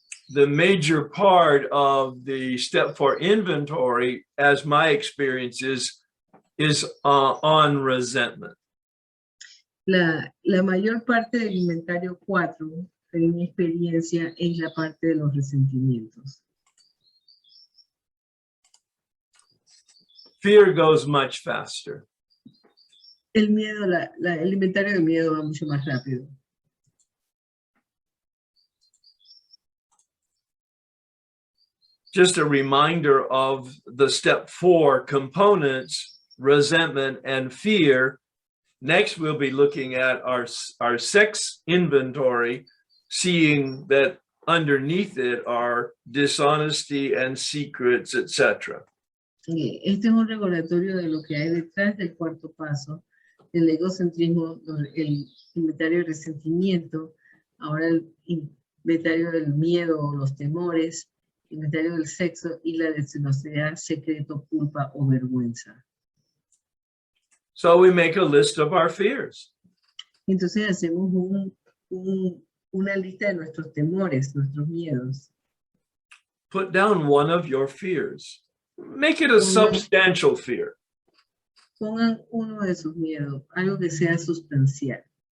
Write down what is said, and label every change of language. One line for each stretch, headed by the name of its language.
English: The major part of the step 4 inventory, as my experience is on resentment.
Spanish: La mayor parte del inventario 4, en mi experiencia, es la parte de los resentimientos.
English: Fear goes much faster.
Spanish: El miedo, el inventario de miedo va mucho más rápido.
English: Just a reminder of the step 4 components, resentment and fear. Next, we'll be looking at our sex inventory, seeing that underneath it are dishonesty and secrets, etc.
Spanish: Este es un recordatorio de lo que hay detrás del cuarto paso, el egocentrismo, el inventario de resentimiento, ahora el inventario del miedo o los temores, inventario del sexo y la deshonestidad, secreto, culpa o vergüenza.
English: So we make a list of our fears.
Spanish: Entonces hacemos una lista de nuestros temores, nuestros miedos.
English: Put down one of your fears. Make it a substantial fear.
Spanish: Pongan uno de sus miedos, algo que sea sustancial.